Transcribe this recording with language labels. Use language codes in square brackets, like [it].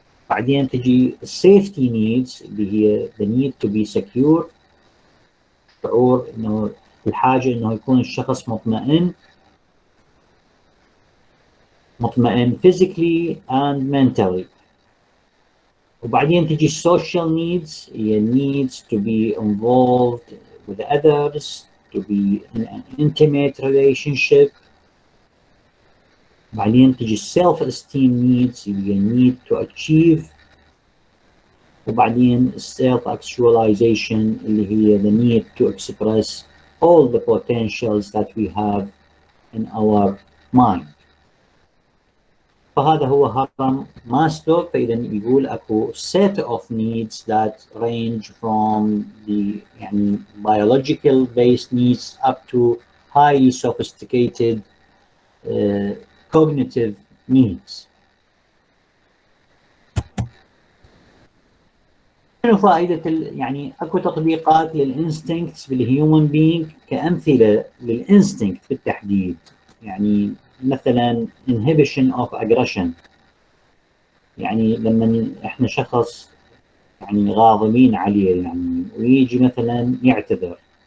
[ar] بعدين تجي safety needs اللي هي [en] the need to be secure، [ar] شعور انه الحاجه انه يكون الشخص مطمئن [en] physically and mentally. [ar] وبعدين تجي [en] social needs [ar] هي [en] needs to be involved with others, to be in an intimate relationship. [ar] بعدين تجي [en] self esteem needs [ar] اللي هي [en] need to achieve، [ar] وبعدين [en] self actualization اللي هي the need to express all the potentials that we have in our mind. [ar] فهذا هو هرم ماسلو. فإذا يقول أكو [en] set of needs that range from the [ar] يعني [en] biological based needs up to highly sophisticated cognitive needs. [ar] شنو فائدة يعني اكو تطبيقات للانستنكتس بالهيومن بينج كأمثلة للانستنكت بالتحديد، يعني مثلا [en] inhibition of aggression، [ar] يعني لما احنا شخص يعني غاضبين عليه يعني ويجي مثلا يعتذر،